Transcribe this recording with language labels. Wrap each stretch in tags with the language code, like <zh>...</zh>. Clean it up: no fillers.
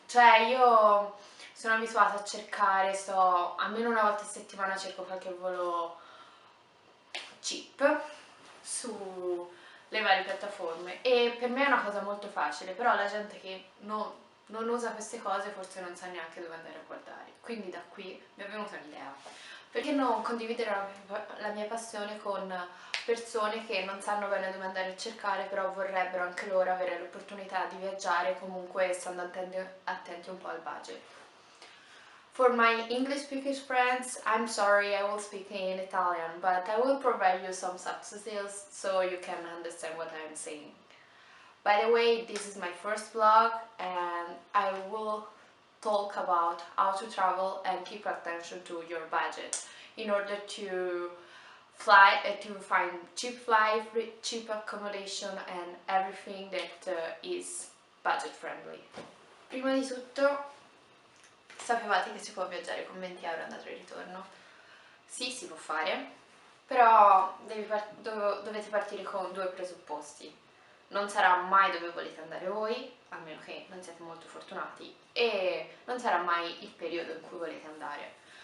<it>Cioè, io sono abituata a cercare, sto almeno una volta a settimana cerco qualche volo cheap sulle varie piattaforme e per me è una cosa molto facile, però la gente che non usa queste cose forse non sa neanche dove andare a guardare. Quindi da qui mi è venuta un'idea. Perché non condividere la mia passione con persone che non sanno bene dove andare a cercare, però vorrebbero anche loro avere l'opportunità di viaggiare, comunque stando attenti un po' al budget.</it> <en>For my English speakers friends, I'm sorry I will speak in Italian, but I will provide you some subtitles so you can understand what I'm saying. By the way, this is my first vlog and I will talk about how to travel and keep attention to your budget in order to find cheap flight, cheap accommodation and everything that is budget friendly.</en> <it>Prima di tutto, sapevate che si può viaggiare con 20 euro andata e ritorno? Sì, si può fare, però dovete partire con due presupposti. Non sarà mai dove volete andare voi, a meno che non siete molto fortunati, e non sarà mai il periodo in cui volete andare.</it>